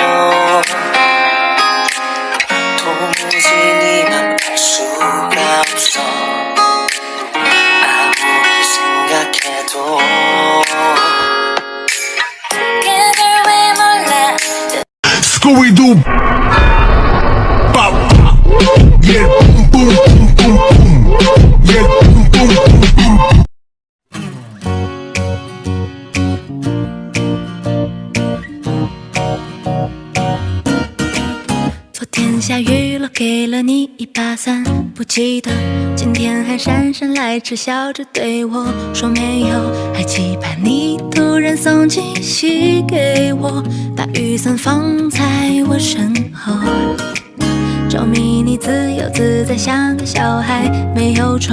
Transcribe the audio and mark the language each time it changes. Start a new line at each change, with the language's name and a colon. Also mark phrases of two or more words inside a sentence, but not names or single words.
Korean: 도무지 네 맘 알 수가 없어 아무리 생각해도 그걸 왜 몰라
English: Scooby-Doo. Bop, bop. Yeah, boom, boom, boom, boom, boom. Yeah, boom, boom, boom, boom.
Chinese: 昨天下雨了，给了你一把伞，不记得今天还姗姗来迟，笑着对我说没有，还期盼你突然送惊喜给我，把雨伞放在我身后，着迷你自由自在，像个小孩，没有愁。